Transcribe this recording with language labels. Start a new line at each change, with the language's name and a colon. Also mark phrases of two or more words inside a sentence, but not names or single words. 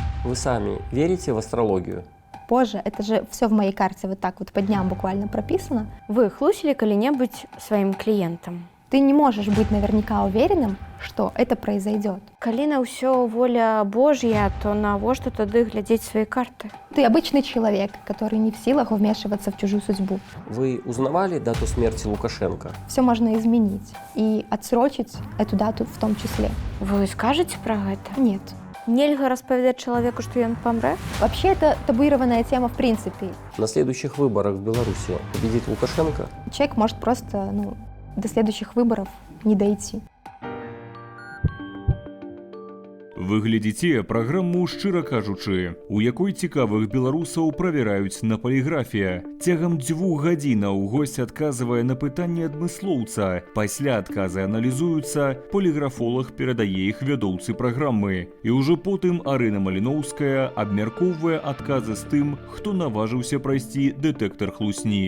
Russian: Вы сами верите в астрологию? Боже, это же все в моей карте вот так вот по дням буквально прописано.
Belarusian: Вы хлусили калі-небудзь сваім кліентам?
Russian: Ты не можешь быть наверняка уверенным, что это произойдет.
Belarusian: Калі на ўсё воля Божья, то навошта тады глядзець свае карты?
Russian: Ты обычный человек, который не в силах вмешиваться в чужую судьбу. Вы узнавали дату смерти Лукашенко? Все можно изменить и отсрочить эту дату в том числе.
Belarusian: Вы скажаце пра гэта?
Russian: Нет.
Belarusian: Нельга распавядаць чалавеку, што ён памрэ?
Russian: Вообще это табуированная тема в принципе. На следующих выборах в Беларуси победит Лукашенко? Человек может просто до следующих выборов не дойти.
Belarusian: Вы глядзіце праграму «Шчыра кажучы», у якой цікавых беларусаў правяраюць на паліграфія. Цягам 2 гадзінаў госць адказвае на пытанні адмыслоўца. Пасля адказы аналізуюцца, поліграфолаг перадае іх вядоўцы праграмы. І ўжо потым Арына Маліноўская абмяркоўвае адказы з тым, хто наважыўся прайсці дэтэктар хлусні.